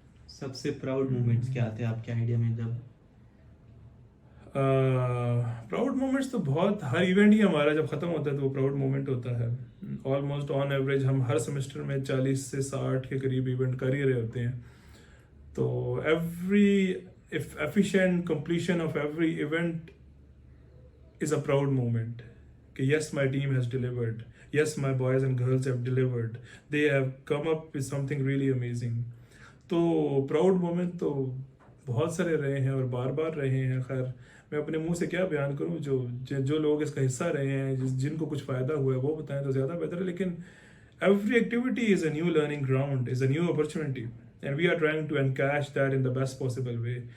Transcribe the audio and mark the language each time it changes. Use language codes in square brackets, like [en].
[ur] سب سے proud moments کیا آتے ہیں آپ کے آئیڈیا میں؟ جب پراؤڈ مومنٹس تو بہت, ہر ایونٹ ہی ہمارا جب ختم ہوتا ہے تو وہ پراؤڈ مومنٹ ہوتا ہے. آلموسٹ آن ایوریج ہم ہر سیمسٹر میں 40 سے 60 کے قریب ایونٹ کر ہی رہے ہوتے ہیں. تو every [en] efficient completion of every event is a proud moment. کہ yes, my team has delivered. Yes, my boys and girls have delivered. They have come up with something really amazing. [ur] تو proud moment تو بہت سارے رہے ہیں اور بار بار رہے ہیں. خیر میں اپنے منہ سے کیا بیان کروں, جو لوگ اس کا حصہ رہے ہیں, جن کو کچھ فائدہ ہوا ہے وہ بتائیں تو زیادہ بہتر ہے. [en] لیکن every activity is a new learning ground, is a new opportunity. And we are trying to encash that in the best possible way.